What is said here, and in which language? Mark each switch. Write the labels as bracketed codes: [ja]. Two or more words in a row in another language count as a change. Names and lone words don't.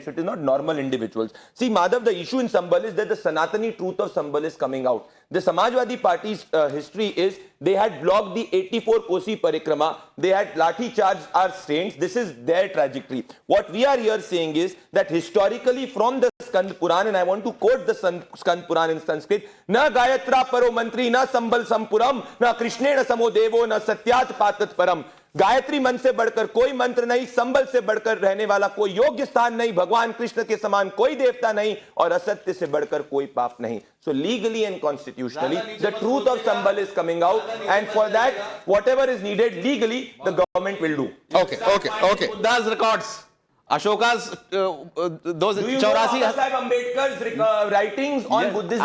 [en] So it is not normal individuals. See, Madhav, the issue in Sambal is that the Sanatani truth of Sambal is coming out. The Samajwadi Party's history is they had blocked the 84 Kosi Parikrama. They had lathi charge our saints. This is their trajectory. What we are here saying is that historically from the Skand Puran, and I want to quote the Skand Puran in Sanskrit, [sa] न गायत्र परो मन्त्री, न सम्बल सम्पुरम्, न कृष्णेन समोदेवो, न सत्यात् पतत् परम्. [hi] गायत्री मन से बढ़कर कोई मंत्र नहीं, संबल से बढ़कर रहने वाला कोई योग्य स्थान नहीं, भगवान कृष्ण के समान कोई देवता नहीं, और असत्य से बढ़कर कोई पाप नहीं. [en] So legally and constitutionally, the truth of Sambal is coming out, and for that, whatever is needed legally, the government will do. Okay. Buddha's records. Ashoka's those Do you know 84 Baba Sahib Ambedkar's writings on Yes, Buddhism